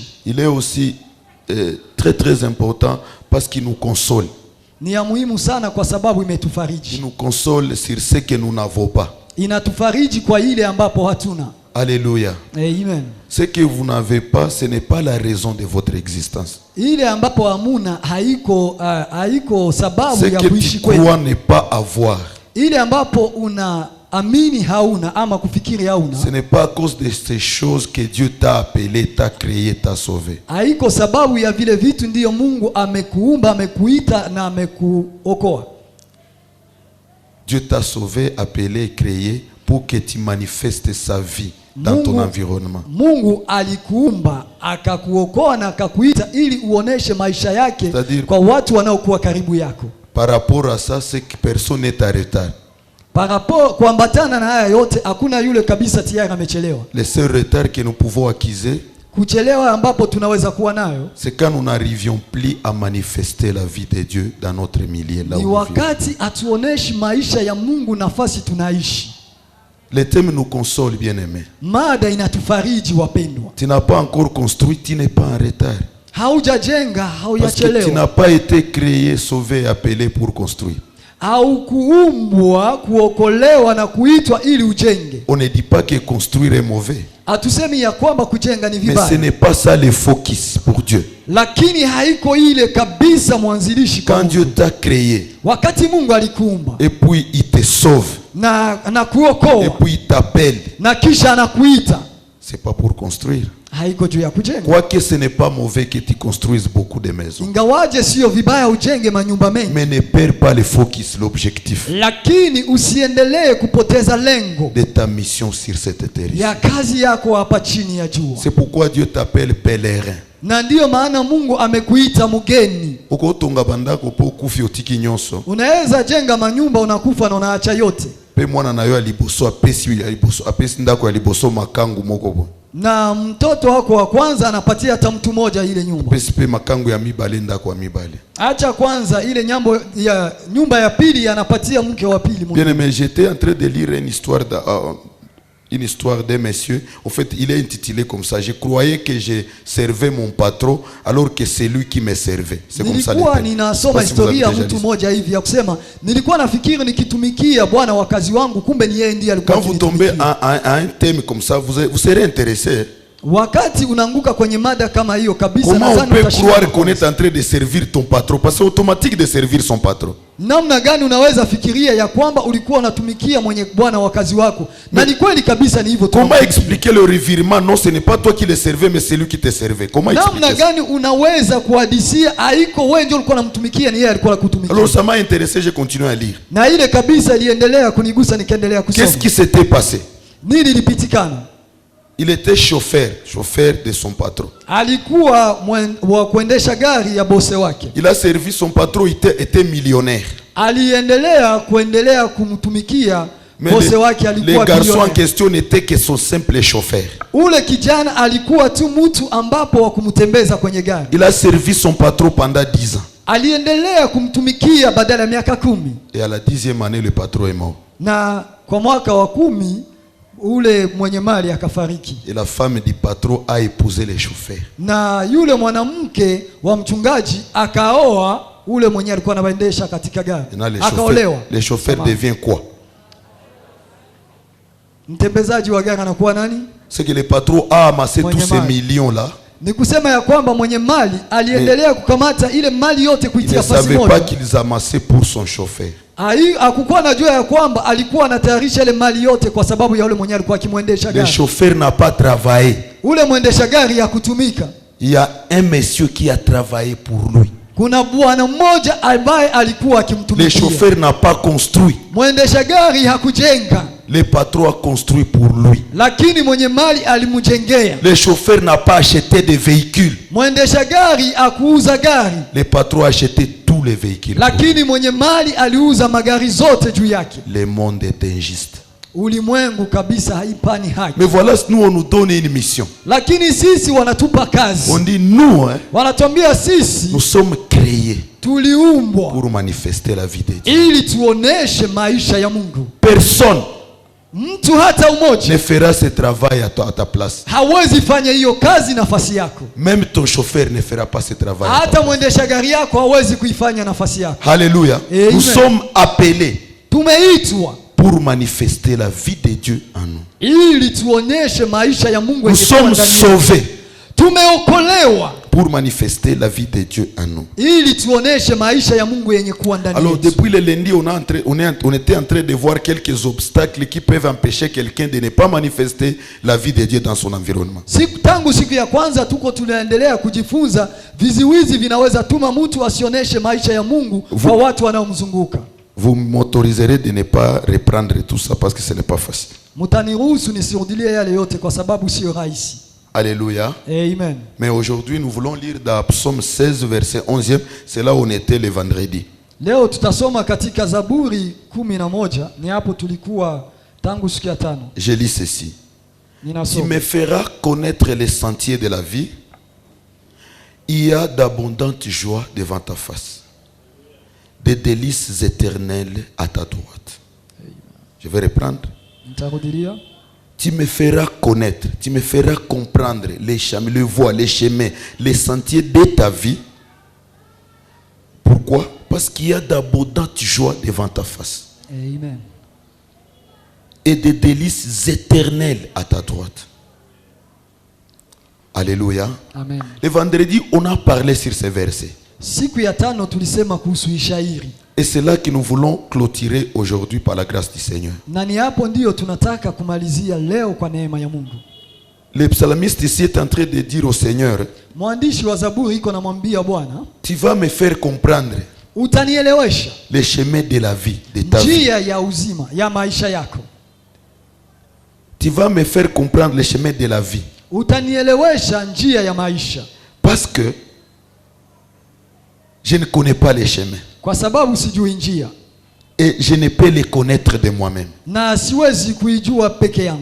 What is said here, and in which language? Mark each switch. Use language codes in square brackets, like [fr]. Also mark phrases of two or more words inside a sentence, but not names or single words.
[fr] Il est aussi très très important parce qu'il nous console. [sw] Ni ya muhimu sana kwa sababu [fr] Il [sw] imetufariji. [fr] nous console sur ce que nous n'avons pas. [sw] Inatufariji kwa ile ambapo hatuna. [fr] Alléluia. Amen. Ce que vous n'avez pas, ce n'est pas la raison de votre existence. [sw] Ile ambapo hamuna haiko sababu [fr] Ce [sw] ya [fr] que [sw] kuishi [fr] tu [sw] kwenu. [fr] crois ne pas avoir, [sw] Ile ambapo amini hauna ama kufikiri hauna, [fr] ce n'est pas à cause de ces choses que Dieu t'a appelé, t'a créé, t'a sauvé. [sw] haiko sababu ya vile vitu ndiyo Mungu amekuumba, amekuita na amekuokoa. [fr] Dieu t'a sauvé, appelé et créé pour que tu manifestes sa vie dans ton environnement. [sw] Mungu alikuumba, akakuokoa na akakuita ili uoneshe maisha yake kwa watu wanaokuwa karibu yako. [fr] Par rapport à ça, c'est que personne n'est en retard. Par rapport [sw] kuambatana na haya yote, hakuna yule kabisa tayari amechelewa. [fr] Le seul retard que nous pouvons acquiser, [sw] kuchelewa ambapo tunaweza kuwa nayo, [fr] c'est quand nous n'arrivions plus à manifester la vie de Dieu dans notre milieu, là où [sw] ni wakati atuoneshi maisha ya Mungu nafasi tunaishi. [fr] Le thème nous console, bien-aimés. [sw] Mada inatufariji wapendwa. [fr] Tu n'as pas encore construit, tu n'es pas en retard. [sw] Haujajenga, [fr] Parce que tu n'as pas été créé, sauvé, appelé pour construire. [sw] Haukuumbwa, kuokolewa na kuitwa ili ujenge. [fr] On ne dit pas que construire est mauvais. [sw] Hatusemi ya kwamba kujenga ni vibaya. [fr] Mais ce n'est pas ça le focus pour Dieu. [sw] Lakini haiko ile kabisa mwanzilishi kwa [fr] Quand Dieu t'a créé, [sw] wakati Mungu alikuumba, [fr] et puis il te sauve, [sw] na kuokoa, [fr] et puis il t'appelle, [sw] na kisha anakuita, [fr] c'est pas pour construire. [sw] haiko juu ya kujenga. [fr] Quoique ce n'est pas mauvais que tu construises beaucoup de maisons. [sw] Ingawaje sio vibaya ujenge manyumba mengi. [fr] Mais ne perds pas le focus, l'objectif. [sw] Lakini usiendelee kupoteza lengo [fr] de ta mission sur cette terre. [sw] ya kazi yako hapa chini ya jua. [fr] C'est pourquoi Dieu t'appelle pèlerin. [sw] Na ndiyo maana Mungu amekuita mgeni. [ln] Ukotonga bandako po kufi otiki nyonso. [sw] Unaweza jenga manyumba unakufa na unaacha yote. [ln] Pe mwana na yo aliboso apesi ndako aliboso makangu moko bo. [sw] Na mtoto wako wa kwanza anapatia hata mtu moja ile nyumba. [ln] Pesi pe makangu ya mibale ndako ya mibale. [sw] Acha kwanza ile nyumba ya pili anapatia mke wa pili. [fr] Bien aimé, j'étais en train de lire une histoire d'un monsieur. Au fait, il est intitulé comme ça. Je croyais que je servais mon patron alors que c'est lui qui me servait. C'est comme ça. [sw] Nilikuwa ninasoma historia ya mtu mmoja hivi ya kusema nilikuwa nafikiri nikitumikia bwana wa kazi wangu, kumbe ni yeye ndiye alikuwa. [fr] Quand vous tombez à un thème comme ça, vous serez intéressé. [sw] Wakati unaanguka kwenye mada kama hiyo kabisa, [fr] comment on peut croire qu'on est en train de servir ton patron? Parce que c'est automatique de servir son patron. [sw] Namna gani unaweza fikiria ya kwamba ulikuwa unatumikia mwenye bwana wa kazi wako? Na ni kweli kabisa ni hivyo tu. [fr] Comment expliquer le revirement? Non, ce n'est pas toi qui le servais, mais c'est lui qui te servait. Comment expliquer? [sw] Namna gani unaweza kuhadisia haiko wewe ndio ulikuwa unamtumikia, ni yeye alikuwa anakutumikia? [fr] Alors ça m'a intéressé, j'ai continué à lire. [sw] Na ile kabisa iliendelea kunigusa, nikaendelea kusoma. [fr] Qu'est-ce qui s'était passé? [sw] Nini ilipitikana? [fr] Il était chauffeur de son patron. [sw] Alikuwa wa kuendesha gari ya bosi wake. [fr] Il a servi son patron, il était millionnaire. [sw] Aliendelea kumtumikia bosi wake, alikuwa [fr] le garçon en question n'était que son simple chauffeur. [sw] Ule kijana alikuwa tu mtu ambapo wa kumtembeza kwenye gari. [fr] Il a servi son patron pendant 10 ans. [sw] Aliendelea kumtumikia badala ya miaka 10. [fr] Et à la 10e année, le patron est mort. [sw] Na kwa mwaka wa 10 ule mwenye mali akafariki. [fr] Et la femme du patron a épousé le chauffeur. [sw] Na yule mwanamke wa mchungaji akaoa ule mwenye alikuwa anaendesha katika gari. Akaolewa. [fr] Le chauffeur devient quoi? [sw] Mtembezaji wa gari anakuwa nani? [fr] C'est que le patron a amassé tous ces millions là. [sw] Ni kusema ya kwamba mwenye mali aliendelea kukamata ile mali yote kuitia fasi moja. [fr] Il ne savait pas qu'ils amassaient pour son chauffeur. [sw] Hakukuwa anajua ya kwamba alikuwa anatayarisha ile mali yote kwa sababu ya ule mwenye alikuwa akimwendesha gari. [fr] Le chauffeur n'a pas travaillé. [sw] Ule mwendesha gari hakutumika. [fr] Il y a un monsieur qui a travaillé pour lui. [sw] Kuna bwana mmoja ambaye alikuwa akimtumikia. [fr] Le chauffeur n'a pas construit. [sw] Mwendesha gari hakujenga. [fr] Le patron a construit pour lui. [sw] Lakini mwenye mali alimjengea. [fr] Le chauffeur n'a pas acheté de véhicules. [sw] Mwendesha gari akuuza gari. [fr] Le patron a acheté tous les véhicules. [sw] Lakini mwenye mali aliuza magari zote juu yake. [fr] Le monde est injuste. [sw] Ulimwengu kabisa haipani haki. [fr] Mais voilà, nous on nous donne une mission. [sw] Lakini sisi wanatupa kazi. [fr] On dit nous, [sw] wanatuambia sisi [fr] nous sommes créés [sw] tuliumbwa [fr] pour manifester la vie de Dieu. [sw] Ili tuoneshe maisha ya Mungu. [fr] Personne [sw] mtu hata umoja [fr] ne fera ce travail à ta place. [sw] Hawezi fanya hiyo kazi nafasi yako. [fr] Même ton chauffeur ne fera pas ce travail. [sw] Hata mwendesha gari yako hawezi kuifanya nafasi yako. [fr] Alléluia. Nous sommes appelés. [sw] Tumeitwa [fr] pour manifester la vie de Dieu en nous. [sw] Ili tuoneshe maisha ya Mungu. [fr] Nous sommes sauvés. [sw] Tumeokolewa [fr] pour manifester la vie de Dieu en nous. [sw] ili tuoneshe maisha ya Mungu yenye kuwa ndani [fr] Alors [sw] yetu. [fr] depuis le lundi, on était en train de voir quelques obstacles qui peuvent empêcher quelqu'un de ne pas manifester la vie de Dieu dans son environnement. [sw] Tangu siku ya kwanza tunaendelea kujifunza viziwizi vinaweza tuma mtu asioneshe maisha ya Mungu kwa watu wanaomzunguka. [fr] Vous m'autoriserez de ne pas reprendre tout ça parce que ce n'est pas facile. [sw] Mutaniruhusu nisirudilie yale yote kwa sababu sio rahisi. Alléluia. Amen. [fr] Mais aujourd'hui, nous voulons lire dans Psaume 16, verset 11e. C'est là où on était le vendredi. [sw] Leo tutasoma katika Zaburi 11, ni hapo tulikuwa tangu siku ya tano. [fr] Je lis ceci. [sw] Ninasoma. [fr] Tu me feras connaître les sentiers de la vie. Il y a d'abondantes joies devant ta face. Des délices éternelles à ta droite. Je vais reprendre. [sw] Nitarudilia. [fr] Tu me feras connaître, tu me feras comprendre les chemins, les voies, les chemins, les sentiers de ta vie. Pourquoi? Parce qu'il y a d'abondantes joies devant ta face. Amen. Et des délices éternelles à ta droite. Alléluia. Amen. Le vendredi, on a parlé sur ces versets. [sw] Siku ya tano tulisema kuhusu ishairi. [fr] Et c'est là que nous voulons clôturer aujourd'hui par la grâce du Seigneur. [sw] Na ni hapo ndio tunataka kumalizia leo kwa neema ya Mungu. [fr] Le psalmiste ici est en train de dire au Seigneur, [sw] Mwandishi wa Zaburi iko namwambia Bwana, [fr] tu vas me faire comprendre [sw] utanielewesha [fr] les chemins de la vie, de ta vie. [sw] njia ya uzima ya maisha yako. [fr] Tu vas me faire comprendre les chemins de la vie. [sw] Utanielewesha njia ya maisha. [fr] Parce que je ne connais pas les chemins. [sw] Kwa sababu sijui njia. [fr] Et je ne peux les connaître de moi-même. [sw] Na siwezi kuijua peke yangu.